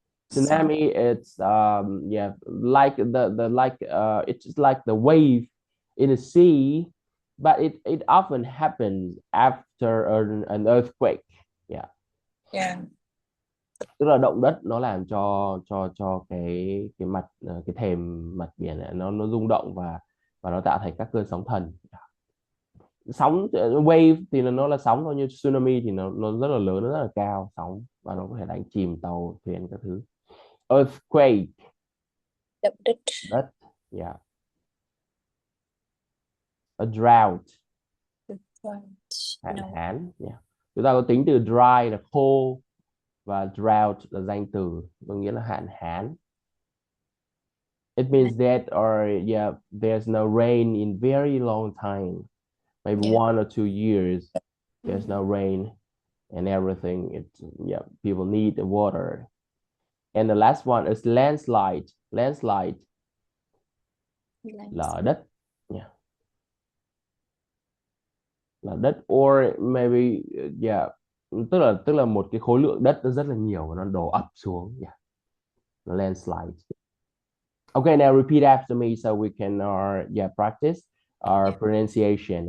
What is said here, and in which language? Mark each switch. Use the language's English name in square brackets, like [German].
[English] Tsunami, it's yeah, like the like it's like the wave in the sea, but it often happens after an earthquake. Yeah. Yeah. [Vietnamese] Tức là động đất nó làm cho cái mặt cái thềm mặt biển này, nó rung động và nó tạo thành các cơn sóng thần. Sóng wave thì nó là sóng thôi, như tsunami thì nó rất là lớn, nó rất là cao sóng và nó có thể đánh chìm tàu thuyền các thứ. [English] Earthquake. [Vietnamese] Động đất. Đất. Yeah. [English] A drought. [Vietnamese] Hạn hán. [English] Yeah. [Vietnamese] Chúng ta có tính từ dry là khô và drought là danh từ, có nghĩa là hạn hán. [English] It means that yeah, there's no rain in very long time, maybe 1 or 2 years. There's no rain and everything. Yeah, people need the water. And the last one is landslide. Landslide. [Vietnamese] Lở đất. [English] Yeah. [Vietnamese] Lở đất, [English] or maybe yeah, [Vietnamese] tức là một cái khối lượng đất nó rất là nhiều và nó đổ ập xuống. [English] Yeah. Landslide. Okay, now repeat after me so we can practice our pronunciation.